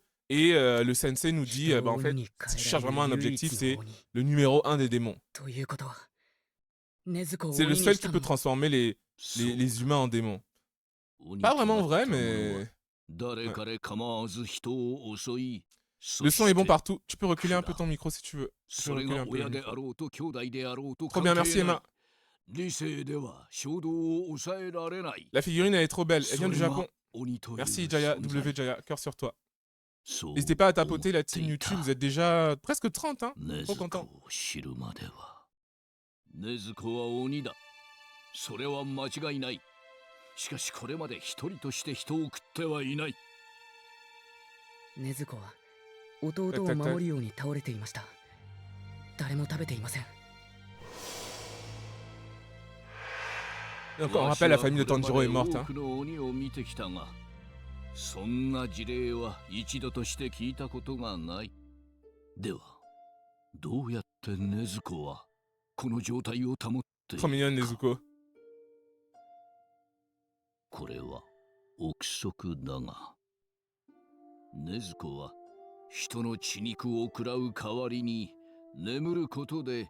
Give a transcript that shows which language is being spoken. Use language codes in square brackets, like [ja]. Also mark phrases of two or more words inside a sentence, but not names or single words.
[fr] Et le sensei nous dit, bah en fait, si tu cherches vraiment un objectif, c'est le numéro 1 des démons. C'est le seul qui peut transformer les humains en démons. Pas vraiment vrai, mais... Ouais. Le son est bon partout. Tu peux reculer un peu ton micro si tu veux. Tu peux [ja] それ [fr] reculer [ja] が [fr] un peu [ja] 親 [fr] le [ja] で [fr] micro. [ja] あろうと兄弟であろうと [fr] Trop [ja] 関 [fr] bien, [ja] 係 [fr] merci [ja] ない [fr] Emma. [ja] 理性では衝動を抑えられない [fr] La figurine, elle est trop belle. Elle vient [ja] そ [fr] du [ja] れが [fr] Japon. [ja] 鬼という [fr] Merci Jaya, [ja] 存 W 在 [fr] Jaya, cœur sur toi. [ja] そう [fr] N'hésitez pas à [ja] 思っ [fr] tapoter la [ja] て [fr] team [ja] い [fr] YouTube, [ja] た [fr] vous êtes déjà presque 30, hein. [ja] 禰 [fr] Trop [ja] 豆子 [fr] content. [ja] を知るまでは禰豆子は鬼だそれは間違いないしかしこれまで一人として人を食ってはいない禰豆子は弟を守るように倒れていました。誰も食べていません。 [fr] Et encore, on rappelle, la famille de Tanjiro est morte, hein. [ja] 多くの鬼を見てきたがそんな事例は一度として聞いたことがないではどうやって禰豆子はこの状態を保ってい [fr] Trop [ja] る [fr] mignonne, [ja] か [fr] Nezuko. [ja] これは憶測だが禰豆子は人の血肉を食らう代わりに眠ることで